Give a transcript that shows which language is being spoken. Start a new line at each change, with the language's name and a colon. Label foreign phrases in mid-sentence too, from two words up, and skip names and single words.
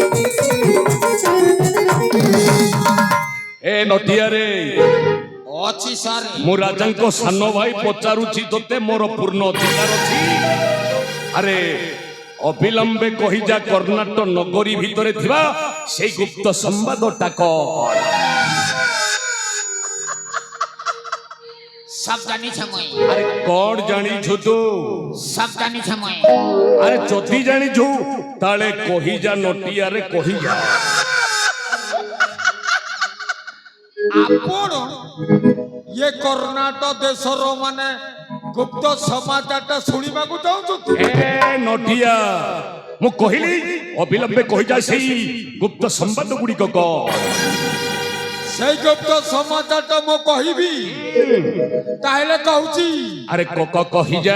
Odia: अछि ସାର୍ ମୁଁ ରାଜାଙ୍କ ସାନ ଭାଇ ପଚାରୁଛି ତୋତେ ମୋର ପୂର୍ଣ୍ଣ ଅଧିକାର ଅଛି ଆରେ ଅବିଲମ୍ବେ କହିଯା କର୍ଣ୍ଣାଟକ ନଗରୀ ଭିତରେ ଥିବା ସେଇ ଗୁପ୍ତ ସମ୍ବାଦଟା କଣ ସବୁ ଜାଣି ଛମୟ ଆରେ କଣ ଜାଣିଛୁ ତୁ ସବୁ ଜାଣି ଛମୟ ଆରେ ଯଦି ଜାଣିଛୁ ତାଳେ କହିଯା ନଟିଆରେ କହିଯା ଆପଣ ଏ କର୍ଣ୍ଣାଟକ ଦେଶର ମାନେ ଗୁପ୍ତ ସମାଚାରଟା ଶୁଣିବାକୁ ଚାହୁଁଛନ୍ତି ଏ ନଟିଆ ମୁଁ କହିଲି ଅବିଲମ୍ବେ କହିଯା ସେଇ ଗୁପ୍ତ ସମ୍ବାଦ ଗୁଡ଼ିକ କଣ ସେଇ ଗୁପ୍ତ ସମାଚାରଟା ମୁଁ କହିବି ତାହେଲେ କହୁଛି ଆରେ କହିଯା